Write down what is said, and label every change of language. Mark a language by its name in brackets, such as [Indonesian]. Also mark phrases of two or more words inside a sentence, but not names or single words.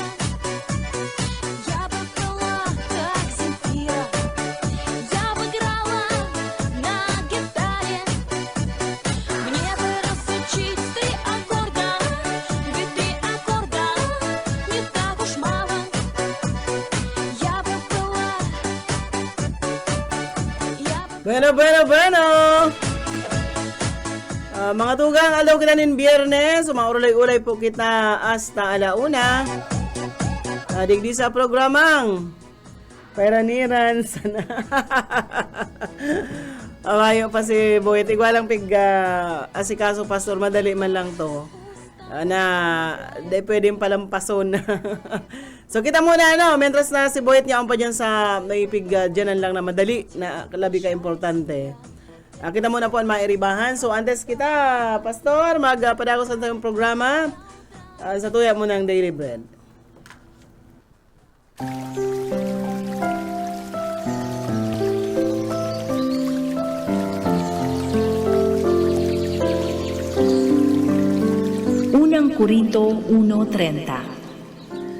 [Russian] Я бы пела, как Земфира, я бы играла на гитаре. Мне бы разучить 3 аккорда, ведь 3 аккорда не так уж мало. Я бы пела, я бы... [Bikol] Bueno. Mga tugang, alaw kita nin biyernes. Umaurulay-ulay po kita hasta alauna. Digdi sa programang Pairaniran sana. Amayo pa si Boyet. Igualang asikaso pastor. Madali man lang to. Na di pwedeng palampason. So kita muna mientras na si Boyet niya pa dyan sa naipig dyanan lang na madali na labi ka importante. Kita muna po ang mairibahan. So antes kita, pastor, magpadagos sa tayong programa. Sa tuya mo ng [English] Daily Bread. [Bikol] Unang Korinto 1:30.